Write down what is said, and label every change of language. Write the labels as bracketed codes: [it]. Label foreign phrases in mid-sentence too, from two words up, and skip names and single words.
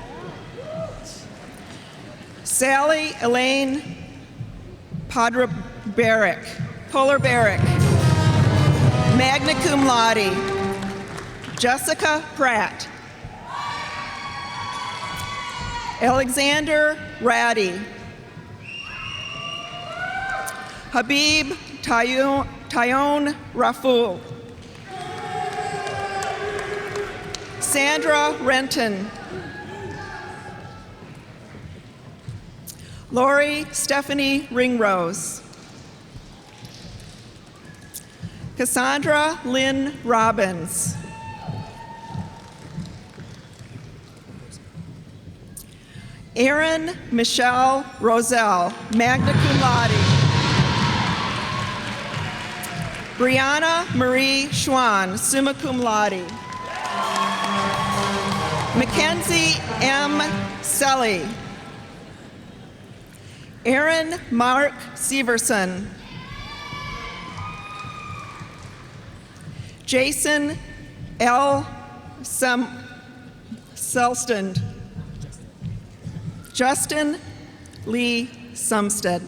[en] Sally Elaine Polar-Barrick, [la] magna cum laude. [en] Jessica Pratt. Alexander Ratty. Habib Tyone Raful. Sandra Renton. Lori Stephanie Ringrose. Cassandra Lynn Robbins. Erin Michelle Roselle, [la] magna cum laude. [en] Brianna Marie Schwann, [la] summa cum laude. [en] Mackenzie M. Selly. Aaron Mark Severson. Jason L. Selstund. Justin Lee Sumstead.